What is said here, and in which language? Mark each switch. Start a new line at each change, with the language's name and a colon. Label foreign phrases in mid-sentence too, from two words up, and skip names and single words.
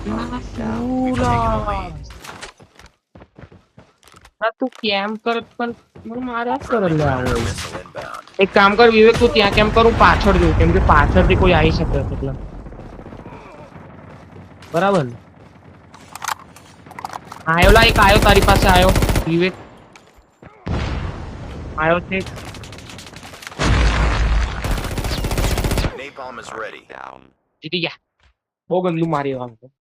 Gujarati: તું કેમ કરત પણ મને માર્યા જ કરે
English: Friendly
Gujarati: લે
English: Predator
Gujarati: આવો.
English: missile inbound.
Gujarati: એક કામ કર વિવેક, તું ત્યાં કેમ કરું પાછળ જઉં, કેમ કે પાછળથી કોઈ આવી શકે છે એટલે. બરાબર ને? આયો લા, એક આયો તારી પાસે આયો વિવેક. આયો છે.
English: Napalm is ready. Down.
Gujarati: જીતી ગયા. બહુ ગંદુ મારી આમ તો.